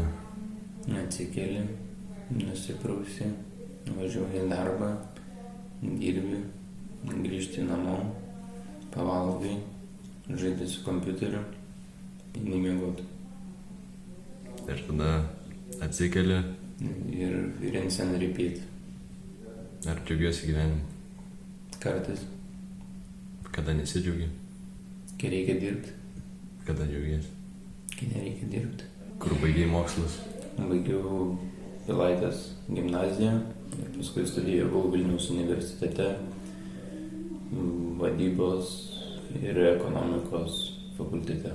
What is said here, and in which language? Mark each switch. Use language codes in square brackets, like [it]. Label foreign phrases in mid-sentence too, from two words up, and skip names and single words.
[lt] Atsikeli, nusiprausi, važiuoji į darbą, dirbi, grįžti namo, pavalgai, žaidi su kompiuteriu, eini miegoti. Ir tada atsikeli. [en] Ir rinse and repeat. [lt] Ar džiaugiuosi gyvenimu? Kartais. Kada nesidžiaugi? Kai reikia dirbti. Kada džiaugiesi? Kai nereikia dirbti. Kur baigei mokslus? Baigiau Pilaitės gimnaziją ir paskui studijavau Vilniaus universitete vadybos ir ekonomikos fakultete.